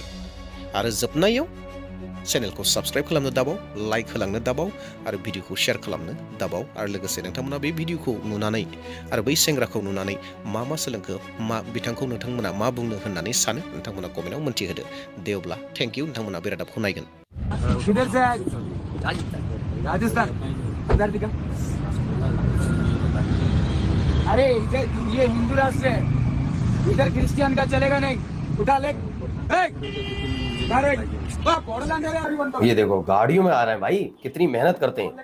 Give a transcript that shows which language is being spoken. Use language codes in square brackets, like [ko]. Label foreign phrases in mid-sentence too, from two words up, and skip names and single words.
[brx] आरो जोबनायाव चेनेलखौ साबस्क्राइब खालामनो दाबाव, लाइक होलांनो दाबाव आरो भिडिअखौ शेयार खालामनो दाबाव। आरो लोगोसे नोंथांमोना बे भिडिअखौ नुनानै आरो बै सेंग्राखौ नुनानै मा सोलोंखो, बिथांखौ नोंथांमोना मा बुंनो होननानै सानो नोंथांमोना कमेन्टआव मोन्थिहोदो। दे अब्ला [en] thank you, [brx] नोंथांमोना बे रादाबखौ नायगोन। [hi] किधर से आए? राजस्थान। इधर दिखा। अरे इधर ये हिंदू राष्ट्र है, इधर क्रिश्चियन का चलेगा नहीं। उठा ले। ये देखो गाड़ियों में आ रहे हैं भाई, कितनी मेहनत करते हैं।